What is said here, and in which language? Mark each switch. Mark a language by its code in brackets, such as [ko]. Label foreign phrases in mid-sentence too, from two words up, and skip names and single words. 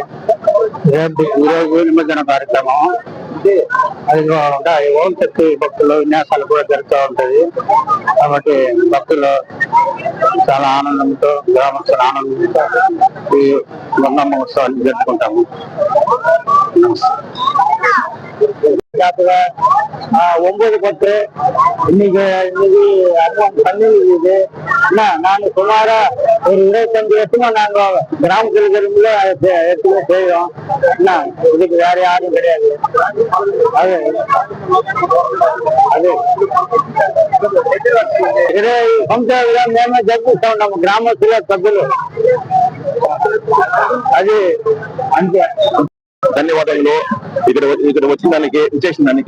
[te] ఈరోజు నిమజ్జన కార్యక్రమం అది ఓం శక్తి భక్తులు విన్యాసాలు కూడా జరుగుతూ ఉంటది. కాబట్టి భక్తులు చాలా ఆనందంతో, గ్రామస్తుల ఆనందంతో ఈ గంగమ్మ ఉత్సవాన్ని జరుపుకుంటాము. [ta] ஒன்பது 10 இன்னைக்கு பன்னீர் இது நாங்க சுமாரா ஒரு 25 வருஷமா நாங்க கிராமத்துல இருக்கிறவங்கள எடுத்துமே செய்வோம். இதுக்கு வேற யாரும் கிடையாது. [te] அது అది మేమే జరిపిస్తా ఉన్నాము గ్రామస్తుల సభ్యులు. అది అంతే. ధన్యవాదాలు ఇక్కడ వచ్చిన దానికి, విశేషం దానికి.